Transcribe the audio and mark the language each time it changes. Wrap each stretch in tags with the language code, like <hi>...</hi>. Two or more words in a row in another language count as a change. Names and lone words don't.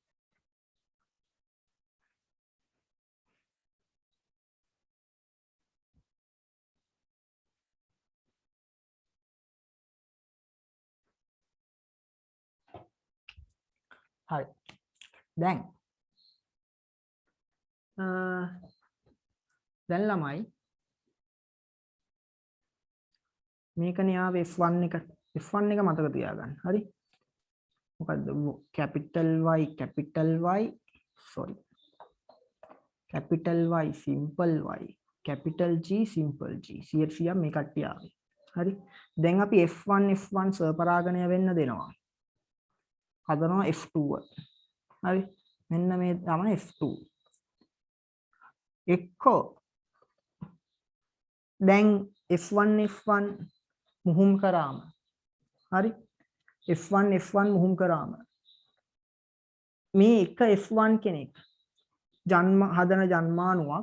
<si>හරි දැන් ළමයි මේකනේ ආවේ F1 එක මතක තියාගන්න හරි මොකද්ද</si> <en>capital Y simple Y capital G simple G</en> <si>100% මේ කට්ටිය ආවේ හරි දැන් අපි F1 සපරාගණය වෙන්න දෙනවා හදනවා F2 හරි මෙන්න මේ තමයි F2 එක්කෝ දැන් F1 මුහුම් කරාම හරි F1 මුහුම් කරාම මේ එක F1 කෙනෙක් හදන ජන්මානුවක්</si>